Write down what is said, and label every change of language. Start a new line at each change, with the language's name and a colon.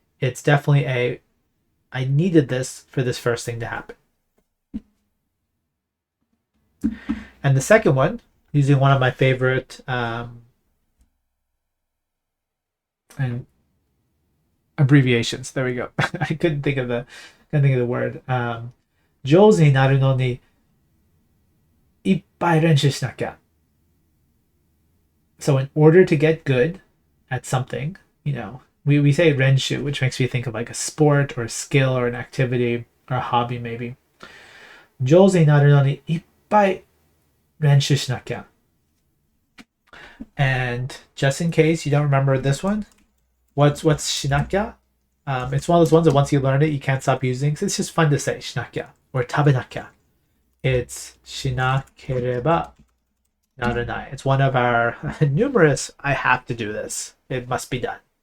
English: It's definitely I needed this for this first thing to happen. And the second one, using one of my favorite and abbreviations. There we go. I couldn't think of the word.
Japanese: 上手になるのにいっぱい練習しなきゃ.
English: So in order to get good at something, we say renshu, which makes me think of like a sport or a skill or an activity or a hobby maybe.
Japanese: 上手になるのにいっぱい練習しなきゃ.
English: And just in case you don't remember this one, what's shinakya? It's one of those ones that once you learn it, you can't stop using. So it's just fun to say, shinakya or tabenakya. It's shinakereba naranai. It's one of our numerous, I have to do this. It must be done.